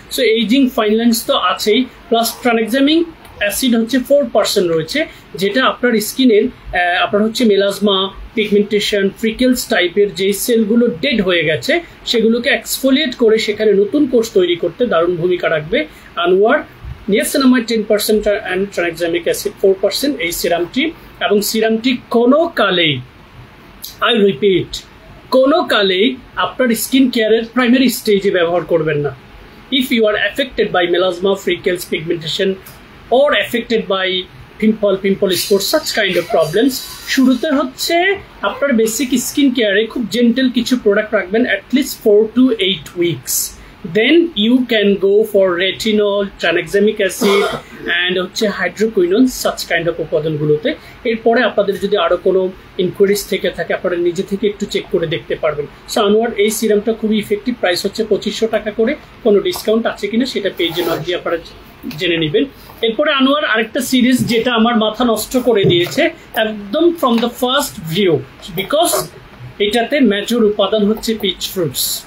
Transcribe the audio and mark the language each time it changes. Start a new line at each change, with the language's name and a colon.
Bangla: So ageing, fine lines তো আছেই, plus ট্রানএক্সামিক acid হচ্ছে 4% রয়েছে, যেটা আপনার স্কিনের আপনার হচ্ছে মেলাজমা, পিগমেন্টেশন, ফ্রিকেলস টাইপের যে সেলগুলো ডেড হয়ে গেছে সেগুলোকে এক্সফোলিয়েট করে সেখানে নতুন কোষ তৈরি করতে দারুণ ভূমিকা রাখবে আনোয়ার নিয়াসিনামাইড 10% অ্যান্ড ট্রানএক্সামিক অ্যাসিড 4% এই সিরামটি। এবং সিরামটি কোনো কালেই,
English: I repeat,
Bangla: কোনো কালেই আপনার স্কিন কেয়ারের প্রাইমারি স্টেজে ব্যবহার করবেন না।
English: if you are affected by melasma, freckles, pigmentation or affected by pimple spots, such kind of problems,
Bangla: শুরুতে হচ্ছে আপনার বেসিক স্কিন কেয়ারে খুব জেন্টেল কিছু প্রোডাক্ট রাখবেন
English: at least 4 to 8 weeks, then you can go for retinol, tranexamic acid and হচ্ছে hydroquinone, such kind of উপাদানগুলোতে।
Bangla: এরপরে আপনাদের যদি আরো কোনো ইনকোয়ারিজ থেকে থাকে আপনারা নিজে থেকে একটু চেক করে দেখতে পারবেন। সো আনোয়ার এই সিরামটা খুবই ইফেক্টিভ, প্রাইস হচ্ছে 2500 টাকা করে, কোনো ডিসকাউন্ট আছে কিনা সেটা পেজে নক দিয়ে আপনারা জেনে নেবেন। এরপরে আনোয়ার আরেকটা সিরিজ যেটা আমার মাথা নষ্ট করে দিয়েছে একদম
English: from the first view,
Bangla: because এটাতে মেজর উপাদান হচ্ছে পিচ ফ্রুটস।